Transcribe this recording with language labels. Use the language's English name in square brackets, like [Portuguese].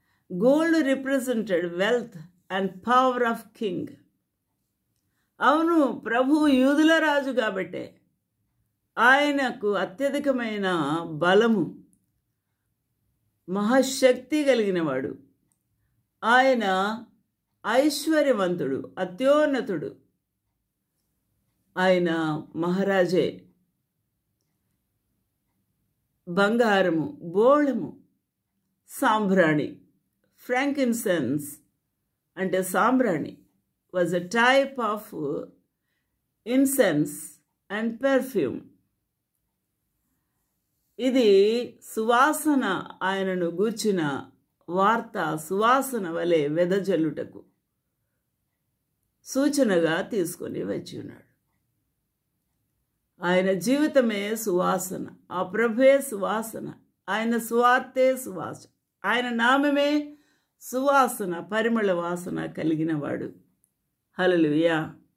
[English] Gold represented wealth and power of king. [Telugu] అవును, ప్రభు యూదుల రాజు కాబట్టే ఆయనకు అత్యధికమైన బలము, మహాశక్తి కలిగినవాడు. ఆయన ఐశ్వర్యవంతుడు, అత్యోన్నతుడు. ఆయన మహారాజే. బంగారము, బోళము, సాంబ్రాణి, [English] frankincense [Telugu] అంటే సాంబ్రాణి [English] was a type of incense and perfume. [Telugu] ఇది సువాసన, ఆయనను గూర్చిన వార్త సువాసన వలె వెదజల్లుటకు సూచనగా తీసుకొని వచ్చి ఉన్నాడు. ఆయన జీవితమే సువాసన, ఆ ప్రభువే సువాసన, ఆయన సువార్తే సువాసన, ఆయన నామమే సువాసన, పరిమళ వాసన కలిగినవాడు. హల్లెలూయా.